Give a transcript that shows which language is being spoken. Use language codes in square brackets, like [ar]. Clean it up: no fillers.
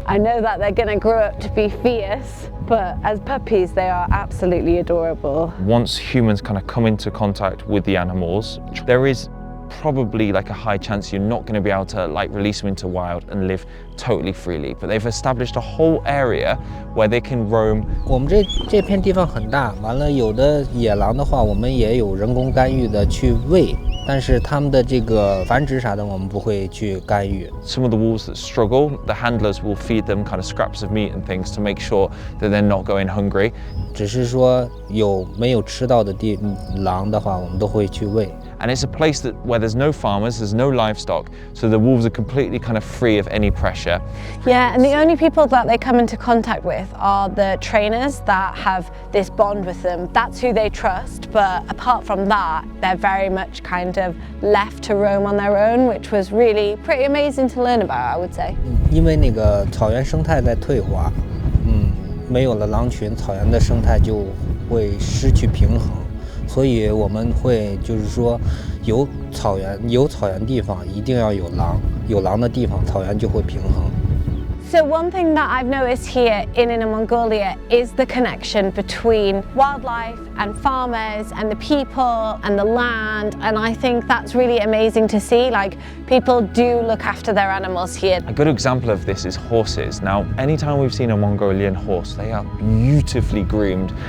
[en] I know that they're going to grow up to be fierce, but as puppies, they are absolutely adorable. Once humans kind of come into contact with the animals, there is probably like a high chance you're not going to be able to like release them into wild and live totally freely. But they've established a whole area where they can roam. [zh] 我们这片地方很大，完了有的野狼的话，我们也有人工干预的去喂。但是它们的这个繁殖啥的，我们不会去干预。 [en] Some of the wolves that struggle, the handlers will feed them kind of scraps of meat and things to make sure that they're not going hungry. [zh] 只是说有没有吃到的狼的话，我们都会去喂。 [en] And it's a place where there's no farmers, there's no livestock, so the wolves are completely kind of free of any pressure. Yeah, and the only people that they come into contact with are the trainers that have this bond with them. That's who they trust, but apart from that, they're very much kind of left to roam on their own, which was really pretty amazing to learn about, I would say. [zh] 因为那个草原生态在退化，没有了狼群，草原的生态就会失去平衡。所以我们会就是说，有草原地方一定要有狼，有狼的地方草原就会平衡。 [en] So one thing that I've noticed here in Inner Mongolia is the connection between wildlife and farmers and the people and the land, and I think that's really amazing to see. Like, people do look after their animals here. A good example of this is horses. Now, anytime we've seen a Mongolian horse, they are beautifully groomed.